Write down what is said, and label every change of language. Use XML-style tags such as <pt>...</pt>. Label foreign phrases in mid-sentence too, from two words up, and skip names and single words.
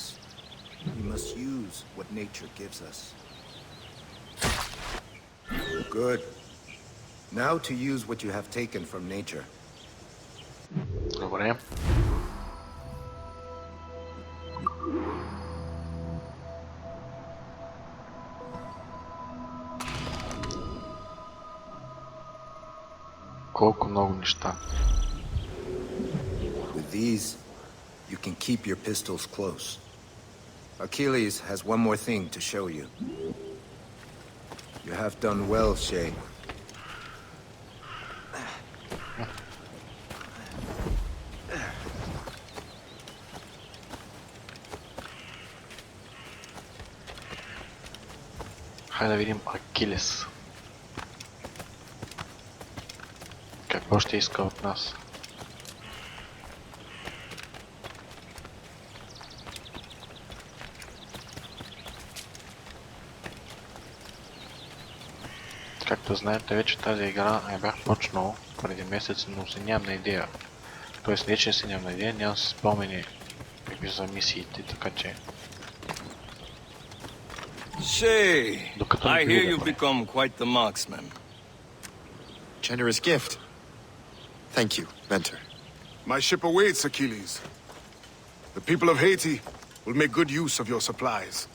<en>We must use what nature gives us. Good. Now to use what you have taken from nature.</en> <bg>Добре. Колко много неща.</bg> <en>With these, you can keep your pistols close. Achilles has one more thing to show you. You have done well, Shay.</en> <bg>Хайде да видим Акилес. Какво ще иска от нас? Както знаете, вече тази игра я бях почнал преди месец, но си нямам идея. Тоест не че си нямам идея, нямам си спомени какви са мисиите, така че...</bg> <en>Shay, I hear you've</en> <bg>Докато</bg> <en>become quite the marksman. Generous gift. Thank you, mentor. My ship awaits, Achilles. The people of Haiti will make good use of your supplies.</en>